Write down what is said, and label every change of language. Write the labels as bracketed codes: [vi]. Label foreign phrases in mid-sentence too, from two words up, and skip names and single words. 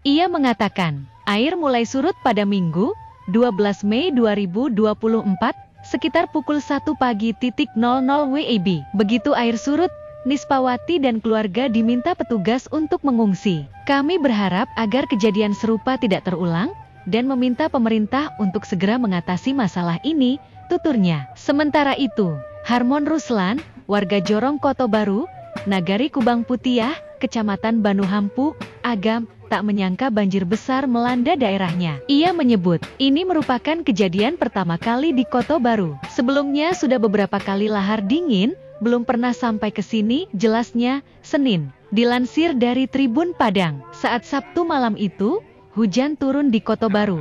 [id] Ia mengatakan, air mulai surut pada Minggu, 12 Mei 2024, sekitar pukul 1 pagi 00 WIB. Begitu air surut, Nispawati dan keluarga diminta petugas untuk mengungsi. Kami berharap agar kejadian serupa tidak terulang dan meminta pemerintah untuk segera mengatasi masalah ini, tuturnya. Sementara itu, Harmon Ruslan, warga Jorong Koto Baru, Nagari Kubang Putiah, Kecamatan Banuhampu, Agam, tak menyangka banjir besar melanda daerahnya. Ia menyebut, ini merupakan kejadian pertama kali di Koto Baru. Sebelumnya sudah beberapa kali lahar dingin, belum pernah sampai ke sini, jelasnya, Senin. Dilansir dari Tribun Padang, saat Sabtu malam itu, hujan turun di Koto Baru.